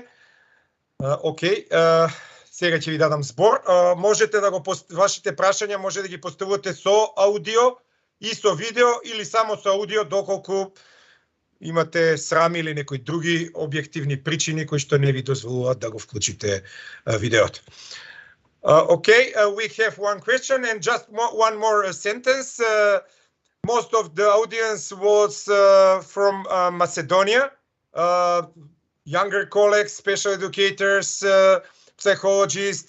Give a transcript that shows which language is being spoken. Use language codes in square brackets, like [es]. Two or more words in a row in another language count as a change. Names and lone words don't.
[mk] Океј, сега ќе ви дадам збор. Можете да вашите прашања може да ги поставувате со аудио и со видео или само со аудио доколку имате срам или некои други објективни причини кои што не ви дозволуваат да го вклучите видеото. [en] Okay, we have one question and just one more sentence. Most of the audience was from Macedonia, younger colleagues, special educators, psychologists.